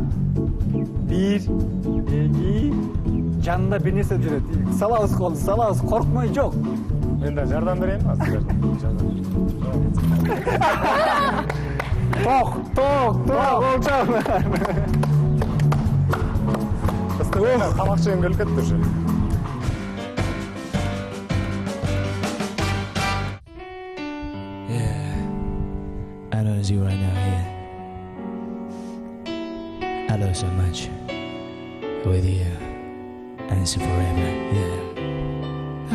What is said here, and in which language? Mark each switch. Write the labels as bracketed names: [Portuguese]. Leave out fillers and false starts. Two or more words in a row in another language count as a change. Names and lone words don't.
[Kyrgyz] 1, 2, жанында бир нерсе жүрөт. Салабыз колду, салабыз, коркмой жок. Мен да жардам берейин силерге. Ток, болчу. Тамак жегим келип кетти уже. [English] I know it's you right now, yeah. I love you so much. With you, and it's forever, yeah.